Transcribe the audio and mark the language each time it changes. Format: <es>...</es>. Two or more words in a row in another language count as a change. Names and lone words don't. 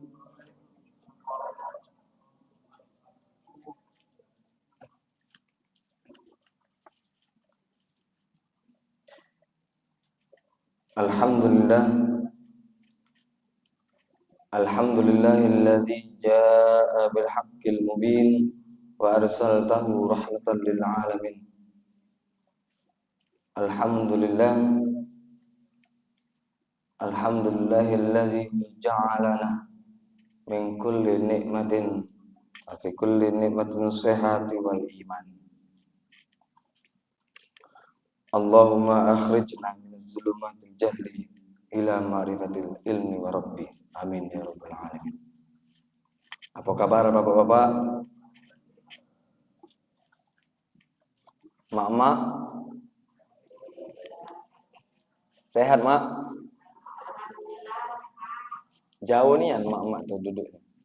<ar>Alhamdulillah. الحمد لله الذي جاء بالحق المبين وأرسلته رحمة للعالمين. Alhamdulillah. الحمد لله الذي جعلنا من كل نعمة وفي كل نعمة صحة والإيمان. اللهم أخرجنا من ظلمات الجهل إلى معرفة العلم ورب. آمين يا رب العالمين.</ar> <id>Apa kabar Bapak-bapak? Mak-mak? Sehat, Mak? Jauh nih mak-mak tuh duduknya.</id>